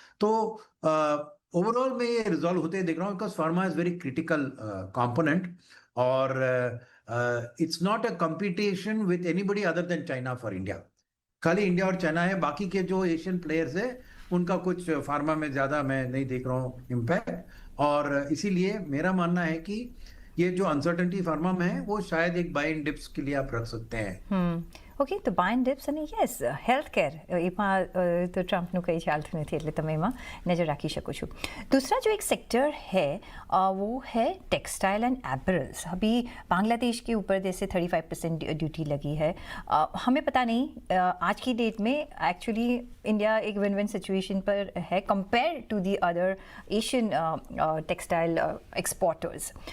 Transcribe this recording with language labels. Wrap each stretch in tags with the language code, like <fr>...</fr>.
<hi>तो ओवरऑल मैं ये रिजॉल्व होते देख रहा हूँ,</hi> <en>Because pharma is very critical component, और it's not a competition with anybody other than China for India.</en> <hi>खाली इंडिया और चाइना है, बाकी के जो एशियन प्लेयर्स है उनका कुछ फार्मा में ज्यादा मैं नहीं देख रहा हूँ इम्पैक्ट। और इसीलिए मेरा मानना है कि ये जो अनसर्टेनिटी फार्मा में है, वो शायद एक बाय एंड डिप्स के लिए आप रख सकते हैं।</hi> <gu>ઓકે, તો બાય એન્ડ ડિપ્સ અને યસ હેલ્થ કેર એમાં તો ટ્રમ્પનું કંઈ ચાલતું નથી, એટલે તમે એમાં નજર રાખી શકો છો.</gu> <hi>दूसरा जो एक सेक्टर है वो है टेक्सटाइल एंड एपरल्स. अभी बांग्लादेश के ऊपर जैसे 35% ड्यूटी लगी है. हमें पता नहीं आज की डेट में एक्चुअली इंडिया एक विन विन सिचुएशन पर है</hi> <en>Compare to the other Asian textile exporters.</en>